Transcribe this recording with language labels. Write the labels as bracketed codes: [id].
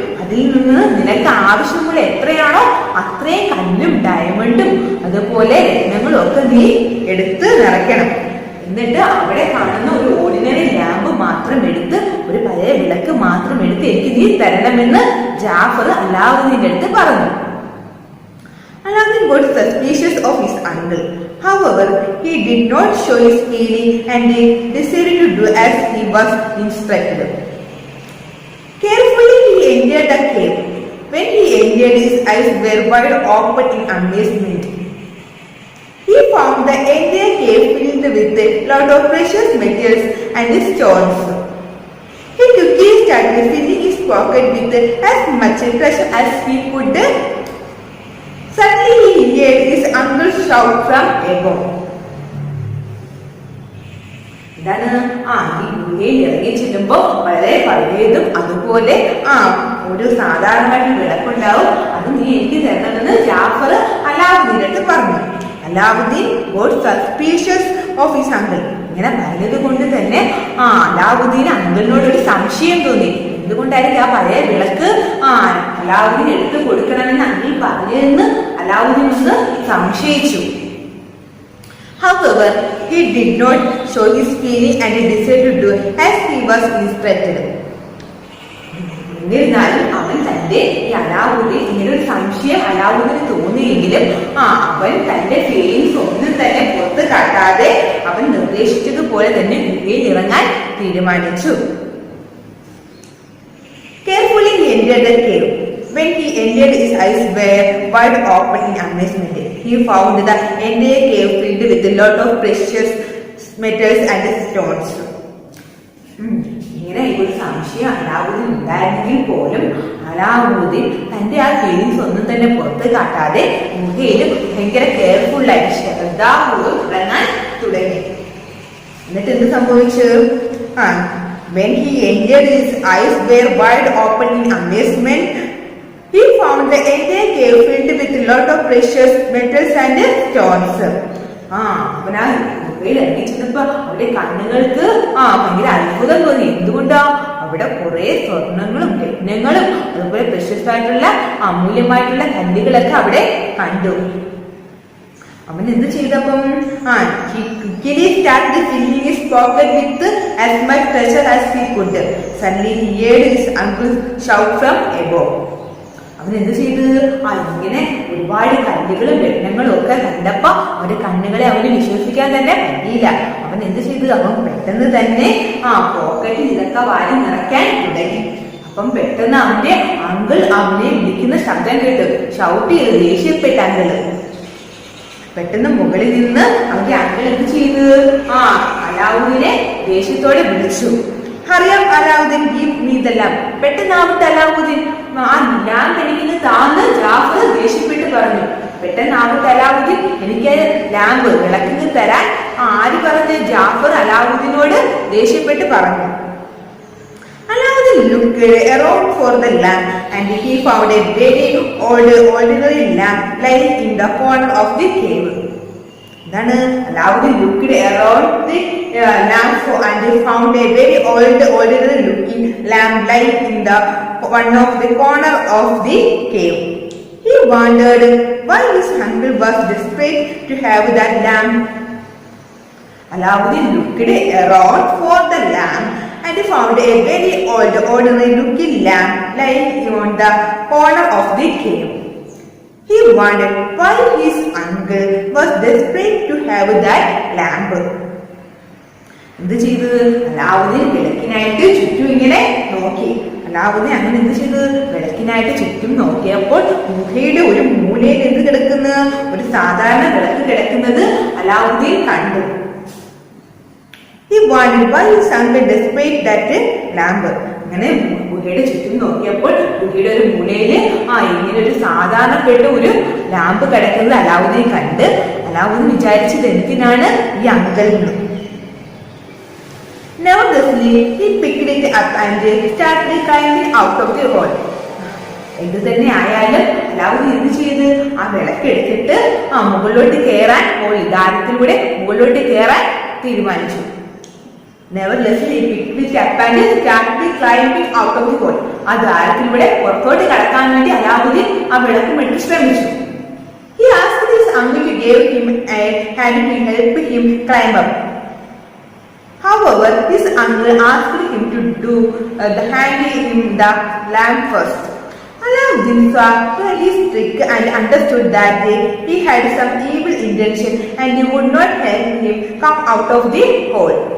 [ml] അതിൽ നിന്ന് നിനക്ക് ആവശ്യമുള്ള എത്രയാണോ അത്രയും കല്ലും ഡയമണ്ടും അതുപോലെ രത്നങ്ങളും ഒക്കെ നീ എടുത്ത് നിറയ്ക്കണം. എന്നിട്ട് അവിടെ കാണുന്ന ഒരു ഓർഡിനറി ലാമ്പ് മാത്രം എടുത്ത് ഒരു പഴയ വിളക്ക് മാത്രം എടുത്ത് എനിക്ക് നീ തരണമെന്ന് ജാഫർ അലാവുദ്ദീന്റെ അടുത്ത് പറഞ്ഞു. [en] Aladdin got suspicious of his uncle. However, he did not show his feeling and decided to do as he was instructed. Carefully he entered the cave. When he entered, his eyes were wide open in amazement. He found the entire cave filled with a lot of precious metals and stones. He quickly started filling his pocket with as much treasure as he could. Suddenly he heard his uncle shout from above. [ml] ഇതാണ് ഈ ഗുഹയിൽ ഇറങ്ങി ചെല്ലുമ്പോ വളരെ പഴയതും അതുപോലെ ഒരു സാധാരണമായിട്ട് വിളക്കുണ്ടാവും. അത് നീ എനിക്ക് തരണമെന്ന് ജാഫർ അലാവുദ്ദീന്റെ അടുത്ത് പറഞ്ഞു. [en] Aladdin got suspicious of his uncle. [ml] ഇങ്ങനെ പറഞ്ഞത് കൊണ്ട് തന്നെ അലാവുദ്ദീൻ അങ്കിളിനോട് ഒരു സംശയം തോന്നി. എന്തുകൊണ്ടായിരിക്കും ആ പഴയ വിളക്ക് അലാവുദ്ദീൻ എടുത്തു കൊടുക്കണമെന്ന് അങ്കിൾ പറഞ്ഞതെന്ന് അലാവുദ്ദീൻ ഒന്ന് സംശയിച്ചു. [en] However, he did not show his feeling and decided to do as he was instructed. [ml] എന്നിരുന്നാലും അവൻ തന്റെ ഈ അലാവുദ്ദീൻ ഇങ്ങനെ ഒരു സംശയം അലാവുദ്ദീന് തോന്നിയെങ്കിലും അവൻ തന്റെ ഫീലിങ്സ് ഒന്നും തന്നെ പുറത്ത് കാട്ടാതെ അവൻ നിർദ്ദേശിച്ചതുപോലെ തന്നെ ഗുഹയിൽ ഇറങ്ങാൻ തീരുമാനിച്ചു. [en] Carefully he entered the cave. When he entered, his eyes were wide open in amazement. He found the entire cave filled with a lot of precious metals and stones. [ml] ഇങ്ങനെ ഒരു സംശയം അലാവുദ്ദീൻ ഉണ്ടായിരുന്നെങ്കിൽ പോലും അലാവുദ്ദീൻ തന്റെ ആ ഫീലിങ്സ് ഒന്നും തന്നെ പുറത്ത് കാട്ടാതെ ഗുഹയിൽ ഭയങ്കര കെയർഫുള്ളായിട്ട് ശ്രദ്ധാപൂർവ്വം ഇറങ്ങാൻ തുടങ്ങി. എന്നിട്ട് എന്ത് സംഭവിച്ചു? [en] When he entered, his eyes were wide open in amazement. He found the entire cave filled with a lot of precious metals and stones. [ml] അവനാ ഗുഹയിൽ ഇറങ്ങി ചെന്നപ്പോ അവിടെ കണ്ണുകൾക്ക് ഭയങ്കര അത്ഭുതം തോന്നി. എന്തുകൊണ്ടാ? അവിടെ കുറെ സ്വർണങ്ങളും രത്നങ്ങളും അതുപോലെ പ്രഷ്യസ് ആയിട്ടുള്ള അമൂല്യമായിട്ടുള്ള കല്ലുകളൊക്കെ അവിടെ കണ്ടു. അവൻ എന്ത് ചെയ്തപ്പം [en] he quickly started filling his pocket with as much treasure as he could. Suddenly he heard his uncle shout from above. [ml] അവൻ എന്ത് ചെയ്ത് ഇങ്ങനെ ഒരുപാട് കല്ലുകളും രത്നങ്ങളും ഒക്കെ കണ്ടപ്പോ അവന്റെ കണ്ണുകളെ അവന് വിശ്വസിക്കാൻ തന്നെ പറ്റിയില്ല. അവൻ എന്ത് ചെയ്ത് അവൻ പെട്ടെന്ന് തന്നെ പോക്കറ്റിൽ ഇതൊക്കെ വാരി നിറയ്ക്കാൻ തുടങ്ങി. അപ്പം പെട്ടെന്ന് അവന്റെ അങ്കിൾ അവനെ വിളിക്കുന്ന ശബ്ദം കേട്ടു. ഷൗട്ട് ചെയ്ത് ദേഷ്യപ്പെട്ട അങ്കിള് പെട്ടെന്ന് മുകളിൽ നിന്ന് അവന്റെ അങ്കിൾ എന്ത് ചെയ്ത് അലാവുദ്ദീനെ ദേഷ്യത്തോടെ വിളിച്ചു. [en] Hurry up Aladdin, give me the lamp. [ml] പെട്ടെന്നാവട്ടെ Alauddin, ആ ലാമ്പ് എനിക്ക് താന്ന് ജാഫർ ദേഷ്യപ്പെട്ട് പറഞ്ഞു. പെട്ടെന്നാവട്ടെ അലാവുദ്ദീൻ, എനിക്ക് ലാമ്പ് വിളക്കിന് തരാൻ ആര് പറഞ്ഞ്? ജാഫർ അലാവുദ്ദീനോട് ദേഷ്യപ്പെട്ട് പറഞ്ഞു. [en] Aladdin looked around for the lamp and he found a very ordinary lamp lying in the corner of the cave. Then Aladdin looked around the lamp and found a very ordinary looking lamp lying in the one of the corner of the cave. He wondered why his uncle was desperate to have that lamp. Aladdin looked around for the lamp and found a very ordinary looking lamp lying on the corner of the cave. He wondered why his uncle was desperate to have that lamp. [ml] എന്ത് ചെയ്ത്? അലാവുദ്ദീൻ വിളക്കിനായിട്ട് ചുറ്റും ഇങ്ങനെ നോക്കി. അലാവുദ്ദീൻ അങ്ങനെ എന്ത് ചെയ്ത്? വിളക്കിനായിട്ട് ചുറ്റും നോക്കിയപ്പോൾ ഗുഹയുടെ ഒരു മൂലയിൽ എന്ത് കിടക്കുന്ന ഒരു സാധാരണ വിളക്ക് കിടക്കുന്നത് അലാവുദ്ദീൻ കണ്ടു. [en] He wondered why his uncle desperate that lamp. [ml] അങ്ങനെ ഗുഹയുടെ ചുറ്റും നോക്കിയപ്പോൾ ഗുഹയുടെ ഒരു മൂലയില് ഇങ്ങനെ ഒരു സാധാരണപ്പെട്ട ഒരു ലാമ്പ് കിടക്കുന്നത് അലാവുദ്ദീൻ കണ്ട്. അലാവുദ്ദീൻ വിചാരിച്ചത് എന്തിനാണ് ഈ അങ്കിളിന്. [en] Nevertheless, he picked it up and started climbing out of the hole. [ml] എന്ത് തന്നെ ആയാലും അലാവുദ്ദീൻ എന്ത് ചെയ്ത് ആ വിളക്ക് എടുത്തിട്ട് മുകളിലോട്ട് കയറാൻ ദാരത്തിലൂടെ മുകളിലോട്ട് കയറാൻ തീരുമാനിച്ചു. [en] Nevertheless, he picked it up and started climbing out of the hole. [ml] ആ ദ്വാരത്തിലൂടെ പുറത്തോട്ട് കടക്കാൻ വേണ്ടി അലാവുദ്ദീൻ ആ വിളക്ക് വേണ്ടി ശ്രമിച്ചു. [en] He asked his uncle to give him a hand to help him climb up. However, his uncle asked him to do the hand him the lamp first. Aladdin saw his trick and understood that he had some evil intention and he would not help him come out of the hole.